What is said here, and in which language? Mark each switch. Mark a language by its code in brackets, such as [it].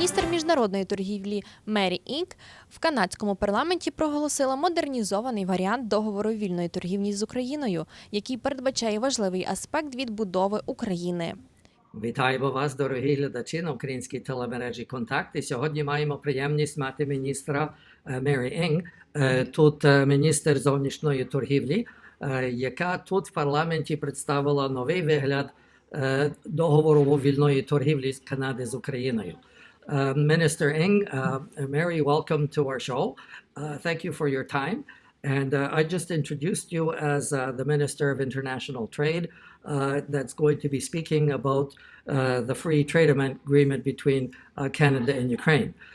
[uk] міжнародної торгівлі Mary Inc. в канадському парламенті проголосила модернізований варіант договору вільної торгівлі з Україною, який передбачає важливий аспект відбудови України. Вітаємо вас, дорогі глядачі, на українській телемережі «Контакт». І сьогодні маємо приємність мати міністра Мері Інг, тут міністр зовнішньої торгівлі, яка тут в парламенті представила новий вигляд договору вільної торгівлі з Канади з Україною. [en] Minister Ing, Mary, welcome to our show. Thank you for your time. And I just introduced you as the Minister of International Trade that's going to be speaking about the free trade agreement between Canada and Ukraine.